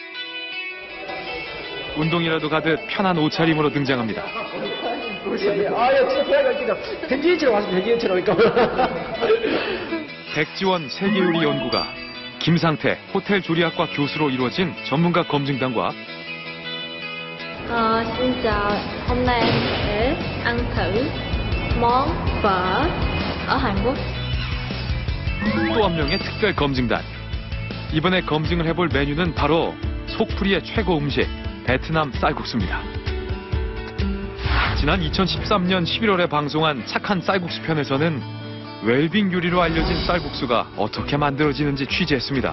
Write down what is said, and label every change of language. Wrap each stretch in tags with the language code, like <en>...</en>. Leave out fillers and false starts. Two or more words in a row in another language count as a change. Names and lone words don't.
<ko>운동이라도 가듯 편한 옷차림으로 등장합니다. 백지원 세계요리 연구가, 김상태 호텔 조리학과 교수로 이루어진 전문가 검증단과</ko> <vi>Xin chào, hôm nay em sẽ ăn thử món phở ở Hàn Quốc.</vi> <ko>또 한 명의 특별 검증단. 이번에 검증을 해볼 메뉴는 바로 속풀이의 최고 음식, 베트남 쌀국수입니다. 지난 2013년 11월에 방송한 착한 쌀국수 편에서는 웰빙 요리로 알려진 쌀국수가 어떻게 만들어지는지 취재했습니다.</ko>